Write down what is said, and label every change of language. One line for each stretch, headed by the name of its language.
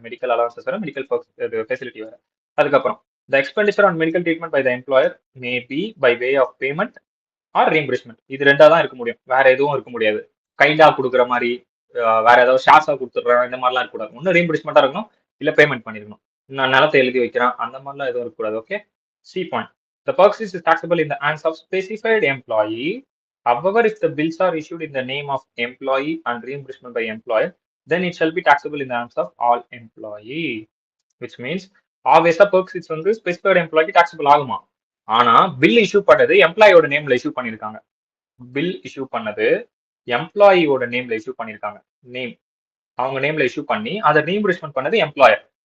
Tamil: Medical allowances வேற, medical facility வேற. அதுக்கப்புறம்
English: the expenditure on medical treatment by the employer may be by way of payment or reimbursement.
Tamil: இது ரெண்டா தான் இருக்க முடியும், வேற எதுவும் இருக்க முடியாது. கைண்டா கொடுக்குற மாதிரி, வேற ஏதாவது ஷார்ட்ஸா கொடுத்துடுறேன் இந்த மாதிரிலாம் இருக்கக்கூடாது. ஒன்னும் ரீஎம்பர்ஸ்மெண்டா இருக்கணும், இல்ல பேமெண்ட் பண்ணிருக்கணும். நான் நிலத்தை எழுதி வைக்கிறேன் அந்த மாதிரிலாம் எதுவும் இருக்கக்கூடாது. Okay, C point.
English: The purchase is taxable in the hands of specified employee. However, if the bills are issued in the name of employee and reimbursement by employer, then it shall be taxable in the hands of all employee. Which means
Tamil: ஆப்வியஸா Berg's வந்து specified எம்ப்ளாய்க்கு taxable ஆகுமா? ஆனா bill issue பண்ணது எம்ப்ளாயோட நேம்ல issue பண்ணிருக்காங்க. Bill issue பண்ணது எம்ப்ளாயியோட நேம்ல issue பண்ணிருக்காங்க. நேம் அவங்க நேம்ல இஷ்யூ பண்ணி அதை ரீஎம்பர்ஸ்மென்ட் பண்ணது எம்ப்ளாயர்.